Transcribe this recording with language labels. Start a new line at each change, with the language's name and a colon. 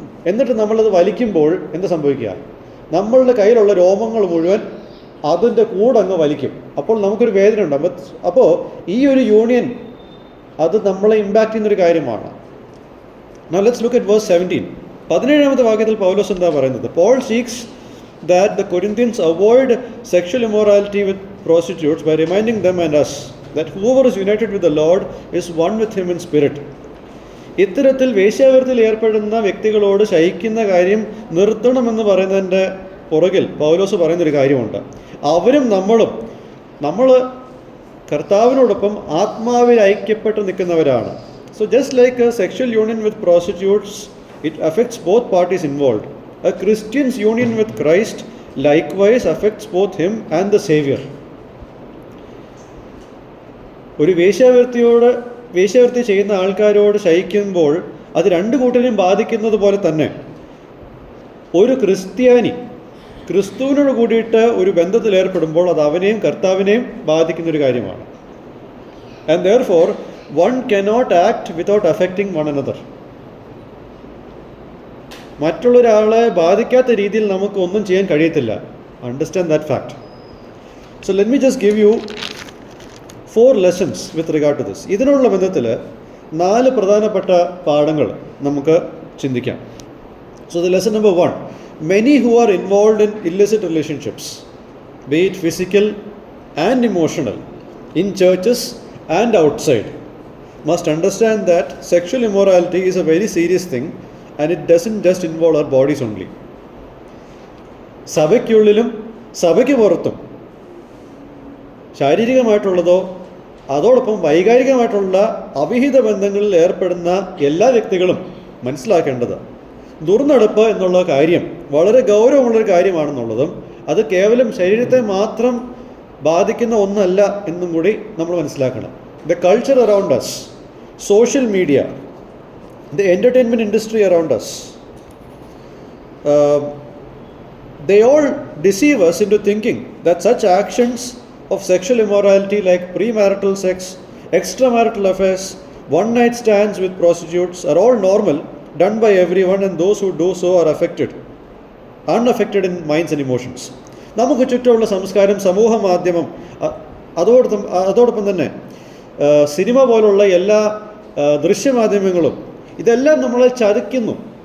Malayalam: എന്നിട്ട് നമ്മളത് വലിക്കുമ്പോൾ എന്ത് സംഭവിക്കുക? നമ്മളുടെ കയ്യിലുള്ള രോമങ്ങൾ മുഴുവൻ അതിൻ്റെ കൂടങ്ങ് വലിക്കും. അപ്പോൾ നമുക്കൊരു വേദന ഉണ്ടാകും. അപ്പോൾ ഈ ഒരു യൂണിയൻ അത് നമ്മളെ ഇമ്പാക്റ്റ് ചെയ്യുന്നൊരു കാര്യമാണ്.
English: Now let's look at verse 17.
Malayalam: 17ാമത്തെ വാക്യത്തിൽ പൗലോസ് എന്താ പറയുന്നത്?
English: Paul seeks that the Corinthians avoid sexual immorality with prostitutes by reminding them and us that whoever is united with the Lord is one with him in spirit.
Malayalam: ഇത്തരത്തിൽ വേശ്യാവൃത്തിയിൽ ഏർപ്പെടുന്ന വ്യക്തികളോട് ശയിക്കുന്ന കാര്യം നിർത്തണമെന്ന് പറയുന്നതിൻ്റെ പുറകിൽ പൗലോസ് പറയുന്നൊരു കാര്യമുണ്ട്. അവരും നമ്മൾ കർത്താവിനോടൊപ്പം ആത്മാവിൽ ഐക്യപ്പെട്ട് നിൽക്കുന്നവരാണ്.
English: So just like a sexual union with prostitutes, it affects both parties involve. A Christian's union with Christ likewise affects both him and the Savior.
Malayalam: ഒരു വേശ്യാവൃത്തി ചെയ്യുന്ന ആൾക്കാരോട് ശയിക്കുമ്പോൾ അത് രണ്ട് കൂട്ടരെയും ബാധിക്കുന്നത് പോലെ തന്നെ ഒരു ക്രിസ്ത്യാനി ക്രിസ്തുവിനോട് കൂടിയിട്ട് ഒരു ബന്ധത്തിൽ ഏർപ്പെടുമ്പോൾ അത് അവനെയും കർത്താവിനെയും ബാധിക്കുന്നൊരു കാര്യമാണ്.
English: And therefore one cannot act without affecting one another.
Malayalam: മറ്റുള്ളൊരാളെ ബാധിക്കാത്ത രീതിയിൽ നമുക്ക് ഒന്നും ചെയ്യാൻ കഴിയത്തില്ല.
English: Understand that fact. So let me just give you 4 lessons with regard to this.
Malayalam: ഇതിനുള്ള ബന്ധത്തിൽ 4 പ്രധാനപ്പെട്ട പാഠങ്ങൾ നമുക്ക് ചിന്തിക്കാം.
English: So the lesson number 1, many who are involved in illicit relationships, be it physical and emotional, in churches and outside, must understand that sexual immorality is a very serious thing and it doesn't just involve our bodies only.
Malayalam: സഭയ്ക്കുള്ളിലും സഭയ്ക്ക് പുറത്തും ശാരീരികമായിട്ടുള്ളതോ അതോടൊപ്പം വൈകാരികമായിട്ടുള്ള അവിഹിത ബന്ധങ്ങളിൽ ഏർപ്പെടുന്ന എല്ലാ വ്യക്തികളും മനസ്സിലാക്കേണ്ടത് ദുർനടപ്പ് എന്നുള്ള കാര്യം വളരെ ഗൗരവമുള്ളൊരു കാര്യമാണെന്നുള്ളതും അത് കേവലം ശരീരത്തെ മാത്രം ബാധിക്കുന്ന ഒന്നല്ല എന്നും കൂടി നമ്മൾ മനസ്സിലാക്കണം.
English: The culture around us, social media, the entertainment industry around us, they all deceive us into thinking that such actions of sexual immorality like premarital sex, extramarital affairs, one-night stands with prostitutes are all normal, done by everyone, and those who do so are unaffected in minds and emotions.
Malayalam: നമുക്ക് ചുറ്റുമുള്ള സംസ്കാരം, സമൂഹ മാധ്യമം, അതോടൊപ്പം തന്നെ cinema പോലുള്ള എല്ലാ ദൃശ്യമാധ്യമങ്ങളും ഇതെല്ലാം നമ്മളെ ചതിക്കുന്നു.